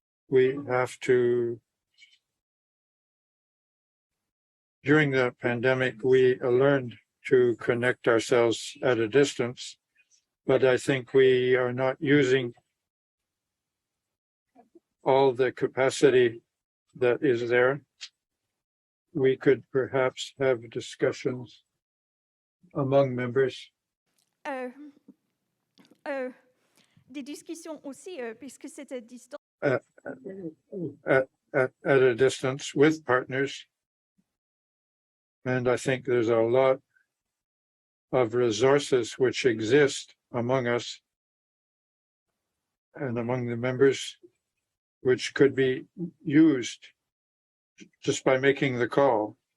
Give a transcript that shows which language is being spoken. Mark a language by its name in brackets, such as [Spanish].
[English] We have to, during the pandemic, we learned to connect ourselves at a distance, but I think we are not using all the capacity that is there. We could perhaps have discussions among members. [French] Des discussions aussi, puisque c'est à distance. [English] At a distance with partners. And I think there's a lot of resources which exist among us and among the members, which could be used just by making the call.